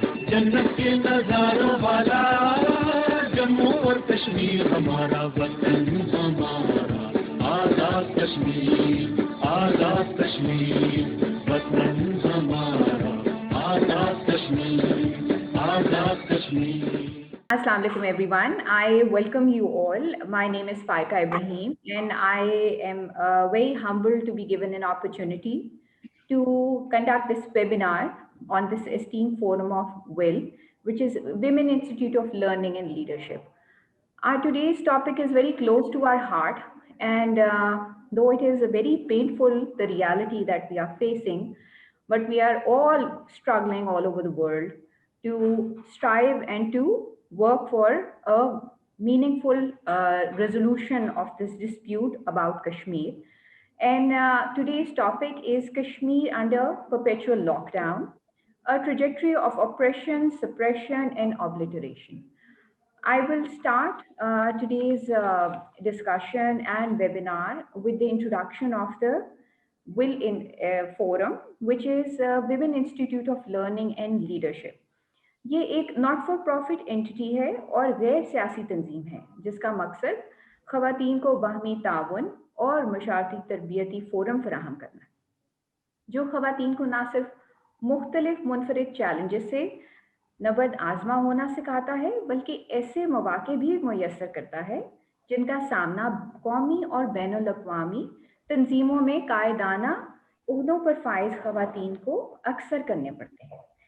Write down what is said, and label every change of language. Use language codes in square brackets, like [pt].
[ur] جنت کے نظاروں والا، جموں اور کشمیر ہمارا وطن ہمارا آزاد کشمیر، آزاد کشمیر، وطن ہمارا Azad Kashmir, Azad Kashmir. [en] Assalamu alaikum everyone. I welcome you all. My name is Faika Ibrahim and I am very humbled to be given an opportunity to conduct this webinar on this esteemed forum of WIL, which is Women Institute of Learning and Leadership. Our today's topic is very close to our heart, and though it is a very painful, the reality that we are facing, but we are all struggling all over the world to strive and to work for a meaningful resolution of this dispute about Kashmir. And today's topic is Kashmir under perpetual lockdown, a trajectory of oppression, suppression, and obliteration. I will start today's discussion and webinar with the introduction of the WIL Forum, which is Women Institute of Learning and Leadership. [ur] یہ ایک not for profit anti ہے اور غیر سیاسی تنظیم ہے جس کا مقصد خواتین کو باہمی تعاون اور مشاورتی تربیتی فورم فراہم کرنا ہے جو خواتین کو نہ صرف مختلف منفرد چیلنجز سے نبرد آزما ہونا سکھاتا ہے بلکہ ایسے مواقع بھی میسر کرتا ہے جن کا سامنا قومی اور بین الاقوامی تنظیموں میں قائدانہ عہدوں پر فائز خواتین کو اکثر کرنے پڑتے ہیں.